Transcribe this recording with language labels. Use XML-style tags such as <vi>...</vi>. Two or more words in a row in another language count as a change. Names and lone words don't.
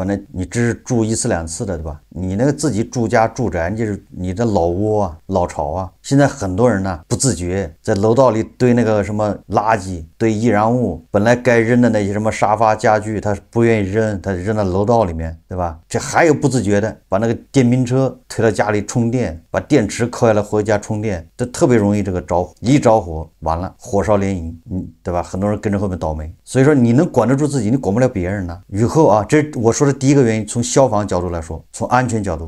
<zh>那你只是住1次2次的對吧？你那個自己住家住宅就是你的老窩老巢現在很多人不自覺在樓道裡堆那個什麼垃圾堆易燃物，本來該扔的那些什麼沙發家具他不願意扔，他扔到樓道裡面對吧？這還有不自覺的把那個電瓶車推到家裡充電，把電池扣下來回家充電，這特別容易這個着火，一着火完了火燒連營對吧？很多人跟着後面倒霉。所以說你能管得住自己，你管不了別人以後這我說的第一個原因，從消防角度來說，從安全角度。</zh>